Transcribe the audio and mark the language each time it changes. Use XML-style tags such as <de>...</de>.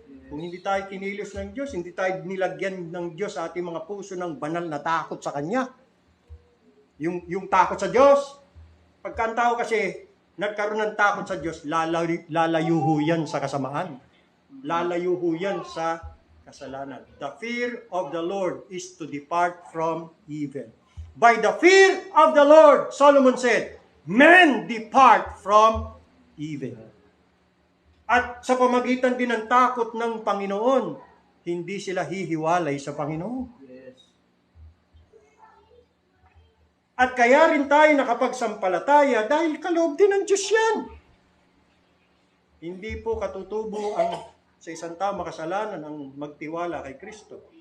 <tl>Kung hindi tayo kinilos ng Diyos, hindi tayo nilagyan ng Diyos sa ating mga puso ng banal na takot sa Kanya. Yung takot sa Diyos, pagka ang tao kasi nagkaroon ng takot sa Diyos, lalayuho yan sa kasamaan. Lalayuho yan sa kasalanan.</tl> <en>The fear of the Lord is to depart from evil. By the fear of the Lord, Solomon said, men depart from evil.</en> <tl>At sa pamagitan din ng takot ng Panginoon, hindi sila hihiwalay sa Panginoon.</tl> <en>Yes.</en> <tl>At kaya rin tayo nakapagsampalataya dahil kaloob din ng Diyos yan. Hindi po katutubo ang sa isang tao makasalanan ang magtiwala kay Kristo.</tl>